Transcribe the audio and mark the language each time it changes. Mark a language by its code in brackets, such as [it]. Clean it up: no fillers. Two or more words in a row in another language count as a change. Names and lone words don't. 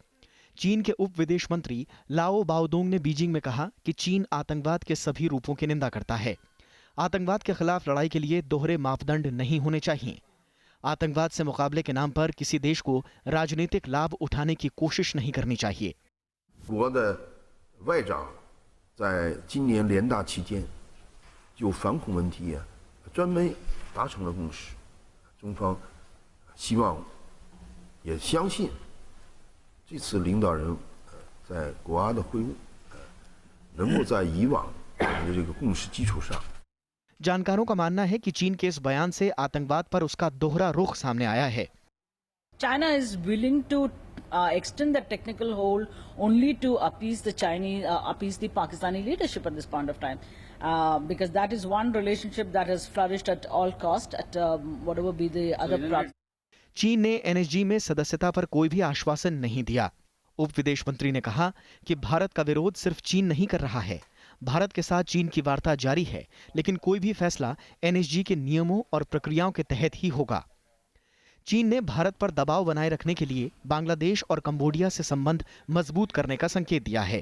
[hi] चीन के उप विदेश मंत्री लाओ बाओदोंग ने बीजिंग में कहा कि चीन आतंकवाद के सभी रूपों की निंदा करता है। आतंकवाद के खिलाफ लड़ाई के लिए दोहरे मापदंड नहीं होने चाहिए। आतंकवाद से मुकाबले के नाम पर किसी देश को राजनीतिक लाभ उठाने की कोशिश नहीं करनी चाहिए। [zh] 我的外长在今年联大期间就反恐问题专门达成了共识。中方希望也相信这次领导人在国阿的会晤能够在以往的这个共识基础上。 [hi] जानकारों का मानना है कि चीन के इस बयान से आतंकवाद पर उसका दोहरा रुख सामने आया है। [en] China is willing to extend the technical hold only to appease the Pakistani leadership at this point of time, because that is one relationship that has flourished at all cost, at whatever be the other problems. [hi] चीन ने एनएसजी में सदस्यता पर कोई भी आश्वासन नहीं दिया। उप विदेश मंत्री ने कहा कि भारत का विरोध सिर्फ चीन नहीं कर रहा है। भारत के साथ चीन की वार्ता जारी है, लेकिन कोई भी फैसला एनएसजी के नियमों और प्रक्रियाओं के तहत ही होगा। चीन ने भारत पर दबाव बनाए रखने के लिए बांग्लादेश और कंबोडिया से संबंध मजबूत करने का संकेत दिया है।